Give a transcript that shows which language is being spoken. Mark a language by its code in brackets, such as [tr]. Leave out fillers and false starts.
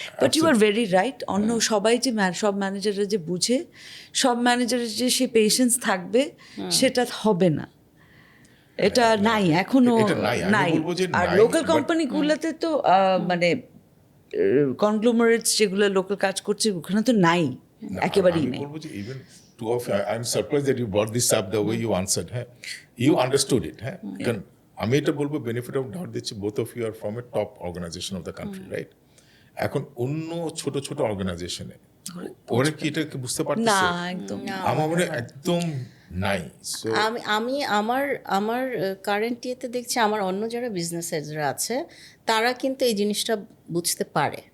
[en] but you are very right, [bn] অন্য সবাই যে সব ম্যানেজাররা যে বুঝে, সব ম্যানেজারের যে সে পেশেন্স থাকবে সেটা হবে না, এটা নাই এখনো নাই। আর লোকাল কোম্পানিগুলোতে তো মানে কনগ্লোমারেটস যেগুলো লোকাল কাজ করছে ওখানে তো নাই, একেবারেই নেই। [en] Two of you, I'm surprised that you brought this up the way you answered. You understood it. [bn] কারণ আমি এটা বলবো বেনিফিট অফ ডাউট দিচ্ছি, [en] both of you are from a top organisation of the country, [bn] right? এখন অন্য ছোট ছোট অর্গানাইজেশনে ওরা কি এটাকে বুঝতে পারতেছে? না, একদম আমার মনে একদম নাই। আমি আমার কারেন্ট ইয়েতে দেখছি আমার অন্য যারা বিজনেস হেডসরা আছে তারা কিন্তু এই জিনিসটা বুঝতে পারে।